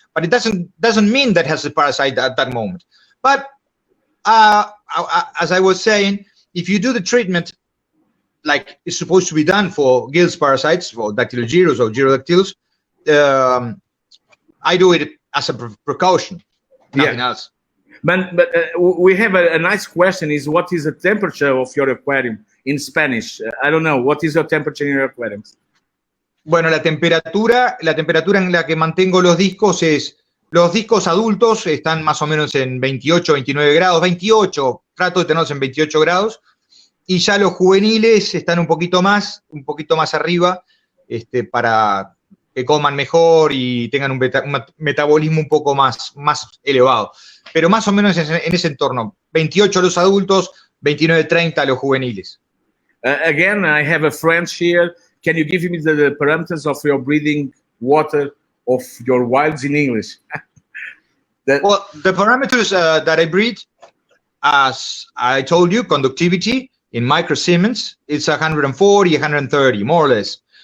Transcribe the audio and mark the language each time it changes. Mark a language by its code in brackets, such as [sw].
[en] But it doesn't mean that has a parasite at that moment. But as I was saying, if you do the treatment like it's supposed to be done for gills parasites, for dactylogyros or gyrodactyls, I do it as a precaution, nothing else. But we have a nice question, is what is the temperature of your aquarium in Spanish? I don't know, what is your temperature in your aquarium? [es] Bueno, la temperatura en la que mantengo los discos es, los discos adultos están más o menos en 28, 29 grados, 28, trato de tenerlos en 28 grados, y ya los juveniles están un poquito más arriba, para que coman mejor y tengan un metabolismo un poco más elevado. Pero más o menos en ese entorno, 28 los adultos, 29, 30 los juveniles. [en] Again, I have a friend here. Can you give me the parameters of your breeding water of your wilds in English? Well, the parameters that I breed, as I told you, conductivity in microsiemens, it's 140, 130, more or less.